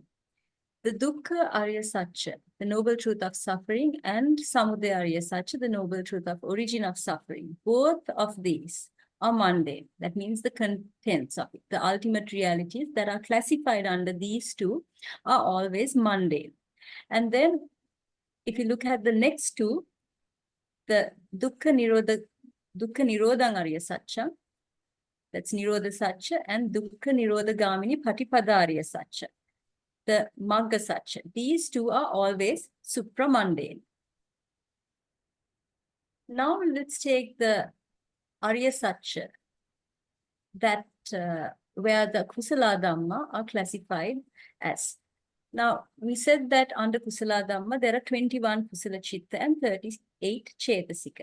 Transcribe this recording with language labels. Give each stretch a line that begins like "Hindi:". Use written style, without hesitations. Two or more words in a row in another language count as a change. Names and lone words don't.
Pali: The Dukkha Ariya Sacca,
English: the Noble Truth of Suffering, and
Pali: Samudaya Ariya Sacca,
English: the Noble Truth of Origin of Suffering. Both of these are mundane. That means the contents of it, the ultimate realities that are classified under these two are always mundane. And then, if you look at the next two, the
Pali: Dukkha Nirodhaṃ Ariya Sacca,
English: that's
Pali: Nirodha Sacca,
English: and
Pali: Dukkha Nirodha Gamini Patipada Ariya Sacca,
English: the
Pali: Magga Sacca.
English: These two are always supramundane. Now let's take the
Pali: Ariya Sacca,
English: that where the
Pali: Kusala Dhamma
English: are classified as. Now, we said that under
Pali: Kusala Dhamma,
English: there are 21
Pali: Kusala Chitta
English: and 38 Chetasika.